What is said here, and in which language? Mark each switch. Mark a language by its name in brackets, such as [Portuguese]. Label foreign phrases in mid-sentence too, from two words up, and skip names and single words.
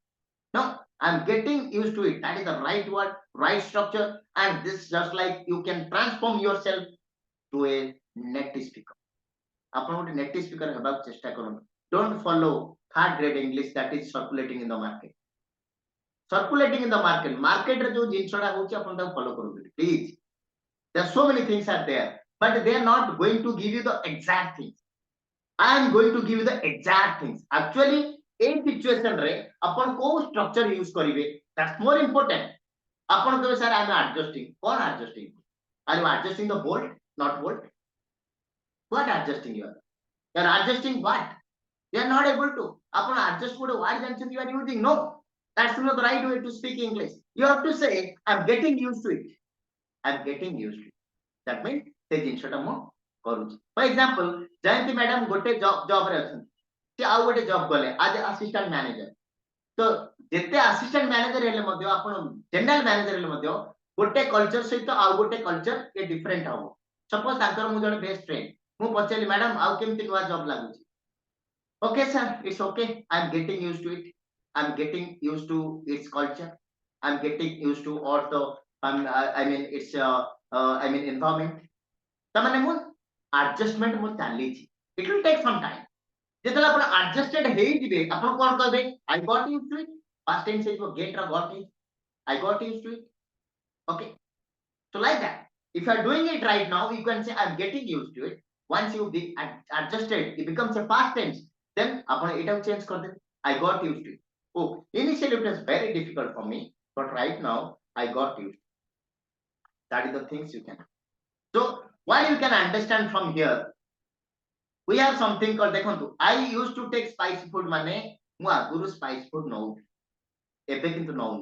[English] No, I'm getting used to it. That is the right word, right structure, and this just like you can transform yourself to a native speaker. [Odia] ଆପଣ ଗୋଟେ [English] native speaker [Odia] ହେବାକୁ ଚେଷ୍ଟା କରନ୍ତୁ. [English] Don't follow third grade English that is circulating in the market. Circulating in the market. [Odia] Market ରେ ଯୋଉ ଜିନିଷଟା ହଉଛି ଆପଣ ତାକୁ follow କରନ୍ତୁ please. [English] There are so many things are there, but they are not going to give you the exact things. I am going to give you the exact things. Actually, in situation [Odia] ରେ ଆପଣ କୋଉ [English] structure use करिवे, that's more important. [Odia] ଆପଣ କହିବେ [English] sir I am adjusting. कौन adjusting? Are you adjusting the bolt, not bolt? What adjusting you are? You are adjusting what? You are not able to. अपन adjust what जानते you are using? No, that's not the right way to speak English. You have to say I'm getting used to it. I'm getting used to it. That means [Odia] ସେ ଜିନିଷଟା ମୁଁ କରୁଛି. [English] For example, [Odia] ଜୟନ୍ତୀ ମ୍ୟାଡାମ ଗୋଟେ ଜବ ରେ ଅଛନ୍ତି, ସେ ଆଉ ଗୋଟେ ଜବ ଗଲେ ଆଜ [English] assistant manager, [Odia] ତ ଯେତେ [English] assistant manager [Odia] ହେଲେ ମଧ୍ୟ ଆପଣ [English] general manager [Odia] ହେଲେ ମଧ୍ୟ ଗୋଟେ କଲଚର ସହିତ ଆଉ ଗୋଟେ କଲଚର ଏ ଡିଫରେଣ୍ଟ ହବ. ସପୋଜ ତାଙ୍କର ମୁଁ ଜଣେ [English] best friend, [Odia] ମୁଁ ପଚାରିଲି ମ୍ୟାଡାମ ଆଉ କେମିତି ନୂଆ ଜବ ଲାଗୁଛି, [English] okay sir, it's okay, I'm getting used to it, I'm getting used to its culture, I'm getting used to all the I mean it's I mean environment. [Odia] ତାମାନେ ମୁଁ adjustment ମୁଁ ଚାଲିଛି, [English] it will take some time. [Odia] ଯେତେବେଳେ ଆପଣ adjusted ହେଇଯିବେ ଆପଣ କଣ କହିବେ, [English] I got used to it. past tense ହେଇଯିବ get ର got it, I got used to it. Okay, so like that, if you are doing it right now you can say I'm getting used to it. Once you be adjusted it becomes a past tense, then [Odia] ଆପଣ ଏଟାକୁ [English] change କରିଦେବେ, I got used to it. Oh, initially it was very difficult for me, but right now I got used to it. That is the things you can. So what you can understand from here, we have something called, ଦେଖନ୍ତୁ, I used to take spicy food [Odia] ମାନେ ମୁଁ ଆଗରୁ [English] spicy food [Odia] ନଉଥିଲି, ଏବେ କିନ୍ତୁ ନଉନି.